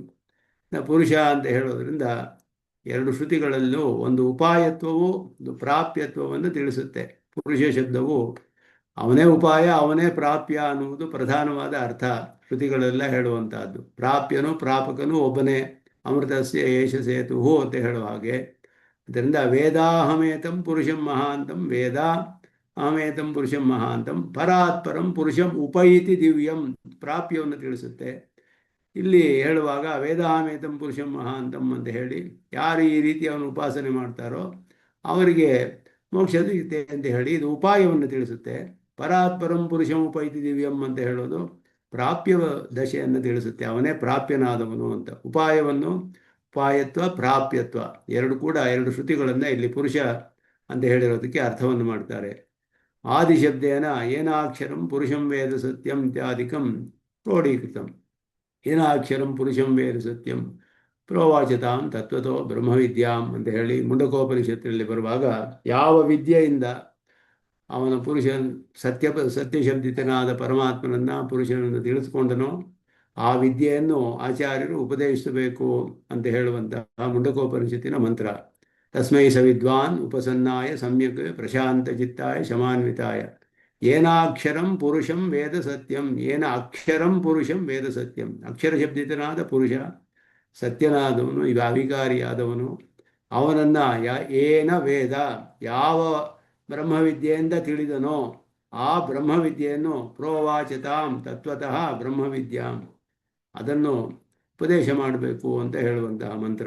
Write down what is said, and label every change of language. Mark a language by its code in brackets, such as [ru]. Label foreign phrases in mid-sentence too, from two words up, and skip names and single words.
[kn] ಪುರುಷ ಅಂತ ಹೇಳೋದ್ರಿಂದ ಎರಡು ಶ್ರುತಿಗಳಲ್ಲೂ ಒಂದು ಉಪಾಯತ್ವವು ಒಂದು ಪ್ರಾಪ್ಯತ್ವವನ್ನು ತಿಳಿಸುತ್ತೆ. ಪುರುಷ ಶಬ್ದವು ಅವನೇ ಉಪಾಯ ಅವನೇ ಪ್ರಾಪ್ಯ ಅನ್ನುವುದು ಪ್ರಧಾನವಾದ ಅರ್ಥ ಶ್ರುತಿಗಳೆಲ್ಲ ಹೇಳುವಂತಹದ್ದು. ಪ್ರಾಪ್ಯನು ಪ್ರಾಪಕನು ಒಬ್ಬನೇ, [sa] ಅಮೃತಸ್ಯ ಏಷ ಸೇತುಹು [kn] ಅಂತ ಹೇಳುವ ಹಾಗೆ. [sa] ಅದರಿಂದ ವೇದಾಹಮೇತಂ ಪುರುಷಂ ಮಹಾಂತಂ, ವೇದ ಅಹಮೇತಂ ಪುರುಷಂ ಮಹಾಂತಂ, ಪರಾತ್ಪರಂ ಪುರುಷಂ ಉಪೈತಿ ದಿವ್ಯಂ, [kn] ಪ್ರಾಪ್ಯವನ್ನು ತಿಳಿಸುತ್ತೆ. ಇಲ್ಲಿ ಹೇಳುವಾಗ [sa] ವೇದಾಹಮೇತಂ ಪುರುಷಂ ಮಹಾಂತಂ [kn] ಅಂತ ಹೇಳಿ ಯಾರು ಈ ರೀತಿ ಅವನು ಉಪಾಸನೆ ಮಾಡ್ತಾರೋ ಅವರಿಗೆ ಮೋಕ್ಷ ಸಿಗುತ್ತೆ ಅಂತ ಹೇಳಿ ಇದು ಉಪಾಯವನ್ನು ತಿಳಿಸುತ್ತೆ. [sa] ಪರಾತ್ಪರಂ ಪುರುಷಂ ಉಪೈತಿ ದಿವ್ಯಂ [kn] ಅಂತ ಹೇಳೋದು ಪ್ರಾಪ್ಯ ದಶೆಯನ್ನು ತಿಳಿಸುತ್ತೆ. ಅವನೇ ಪ್ರಾಪ್ಯನಾದವನು ಅಂತ. ಉಪಾಯವನ್ನು ಉಪಾಯತ್ವ ಪ್ರಾಪ್ಯತ್ವ ಎರಡು ಕೂಡ ಎರಡು ಶ್ರುತಿಗಳನ್ನು ಇಲ್ಲಿ ಪುರುಷ ಅಂತ ಹೇಳಿರೋದಕ್ಕೆ ಅರ್ಥವನ್ನು ಮಾಡ್ತಾರೆ. [sa] ಆದಿಶಬ್ದೇನ ಏನಾಕ್ಷರಂ ಪುರುಷಂ ವೇದ ಸತ್ಯಂ ಇತ್ಯಾದಿಕಂ ಕ್ರೋಢೀಕೃತಂ. ಏನಾಕ್ಷರಂ ಪುರುಷಂ ವೇದ ಸತ್ಯಂ ಪ್ರೋವಾಚತಾಂ ತತ್ವತೋ ಬ್ರಹ್ಮವಿದ್ಯಾಂ [kn] ಅಂತ ಹೇಳಿ ಮುಂಡಕೋಪನಿಷತ್ತಿನಲ್ಲಿ ಬರುವಾಗ ಯಾವ ವಿದ್ಯೆಯಿಂದ ಅವನ ಸತ್ಯಶಬ್ದಿತನಾದ ಪರಮಾತ್ಮನನ್ನು ಪುರುಷನನ್ನು ತಿಳಿದುಕೊಂಡನೋ ಆ ವಿದ್ಯೆಯನ್ನು ಆಚಾರ್ಯರು ಉಪದೇಶಿಸಬೇಕು ಅಂತ ಹೇಳುವಂತಹ ಮುಂಡಕೋಪನಿಷತ್ತಿನ ಮಂತ್ರ. [sa] ತಸ್ಮೈ ಸ ವಿದ್ವಾನ್ ಉಪಸನ್ನಾಯ ಸಮ್ಯಕ್ ಪ್ರಶಾಂತ ಚಿತ್ತಾಯ ಶಮಾನ್ವಿತಾಯ ಏನಾಕ್ಷರಂ ಪುರುಷಂ ವೇದ ಸತ್ಯಂ. ಏನ ಅಕ್ಷರಂ ಪುರುಷಂ ವೇದ ಸತ್ಯಂ. [kn] ಅಕ್ಷರಶಬ್ದಿತನಾದ ಪುರುಷ ಸತ್ಯನಾದವನು, ಈಗ ಅವಿಕಾರಿಯಾದವನು, ಅವನನ್ನು [sa] ಏನ ವೇದ, [kn] ಯಾವ ಬ್ರಹ್ಮವಿದ್ಯೆಯಿಂದ ತಿಳಿದನೋ ಆ ಬ್ರಹ್ಮವಿದ್ಯೆಯನ್ನು [sa] ಪ್ರೋವಾಚತಾಂ ತತ್ವತಃ ಬ್ರಹ್ಮವಿದ್ಯಾಂ, [kn] ಅದನ್ನು ಉಪದೇಶ ಮಾಡಬೇಕು ಅಂತ ಹೇಳುವಂತಹ ಮಂತ್ರ.